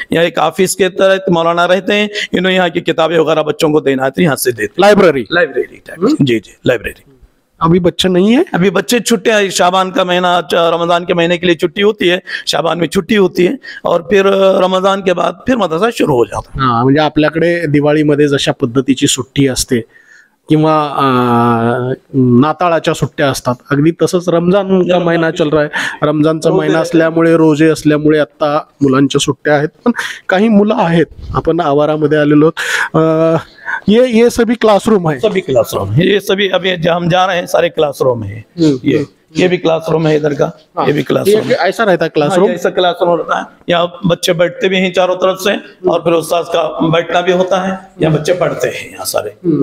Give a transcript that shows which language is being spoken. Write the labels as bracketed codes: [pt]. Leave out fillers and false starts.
[hi] यहाँ एक ऑफिस के तरह मौलाना रहते हैं, इन्होंने यहाँ की किताबें वगैरह बच्चों को देना है तो यहाँ से देते. Library type. जी जी, लाइब्रेरी. अभी बच्चे नहीं है, अभी बच्चे छुट्टियां, शाबान का महीना, रमजान के महीने के लिए छुट्टी होती है, शाबान में छुट्टी होती है और फिर रमजान के बाद फिर मदरसा शुरू हो जाता है. [mr] म्हणजे आपल्याकडे दिवाळीमध्ये जशा पद्धतीची सुट्टी असते किंवा नाताळाच्या सुट्ट्या असतात, अगदी तसंच [hi] रमजान का महिना चल रहा है. [mr] रमजानचा महिना असल्यामुळे, रोजे असल्यामुळे आता मुलांच्या सुट्ट्या आहेत, पण काही मुलं आहेत. आपण आवारामध्ये आलेलो. [hi] ये सभी क्लासरूम है. सभी क्लासरूम है. ये सभी अभी हम जा रहे हैं सारे क्लासरूम है. ये भी क्लासरूम है इधर का. ये भी क्लासरूम ऐसा रहता है क्लासरूम. ऐसा क्लासरूम रहता है. यहाँ बच्चे बैठते भी हैं चारों तरफ से और फिर उस्ताद का बैठना भी होता है. यहाँ बच्चे पढ़ते हैं यहाँ सारे.